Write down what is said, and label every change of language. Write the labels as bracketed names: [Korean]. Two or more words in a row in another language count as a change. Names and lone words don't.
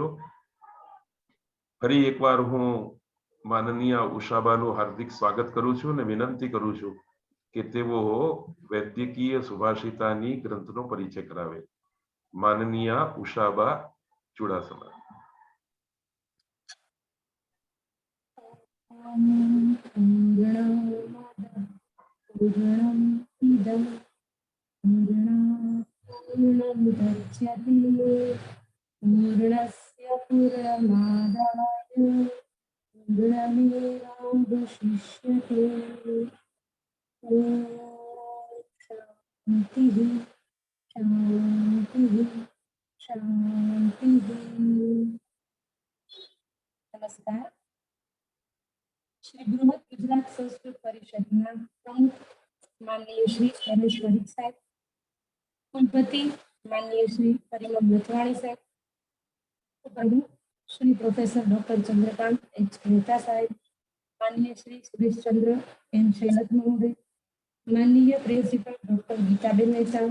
[Gujarati] ફરી એકવાર હું માનનીય ઉષાબાનું હાર્દિક સ્વાગત કરું છું અને વિનંતી કરું છું કે તેઓ વૈદ્યકીય સુભાષિતાની ગ્રંથનો પરિચય કરાવે. માનનીય ઉષાબા ચુડાસમા. [Sanskrit] पूर्णस्य पूर्णमादाय पूर्णमेवावशिष्यते. शान्तिः शान्तिः शान्तिः. [Gujarati] नमस्कार. શ્રી બૃહદ ગુજરાત સંસ્કૃત પરિષદના પ્રમુખ માનનીય શ્રી પરમેશ્વરી સાહેબ, કુલપતિ માનનીય શ્રી પરિમલ નથવાણી સાહેબ, પ્રમુખ શ્રી પ્રોફેસર ડોક્ટર ચંદ્રકાંત એચ મહેતા સાહેબ, માનનીય શ્રી સુરેશચંદ્ર એમ શૈલત મહોદય, માનનીય પ્રિન્સિપલ ડોક્ટર ગીતાબેન મહેતા,